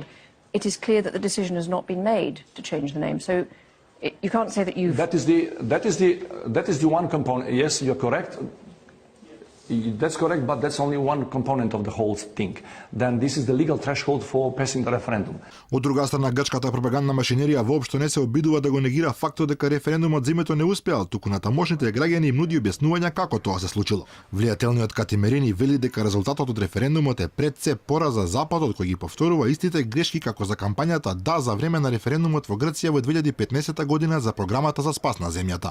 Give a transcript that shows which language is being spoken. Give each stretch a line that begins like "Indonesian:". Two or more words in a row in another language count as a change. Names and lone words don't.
English: It is clear that the decision has not been made to change the name. So you can't say that you've... That is the one component. Yes, you're correct. That's correct, but that's only one component of the whole thing. Then this is the legal threshold for passing the referendum.
Macedonian: Од друга страна, грчката пропагандна машинерија воопшто не се обидува да го негира фактот дека референдумот за името не успеал, туку на тамошните граѓани им нуди објаснувања како тоа се случило. Влијателниот Катимерини вели дека резултатот од референдумот е пред се пораз за Западот кој ги повторува истите грешки како за кампањата да за време на референдумот во Грција во 2015 година за програмата за спас на земјата.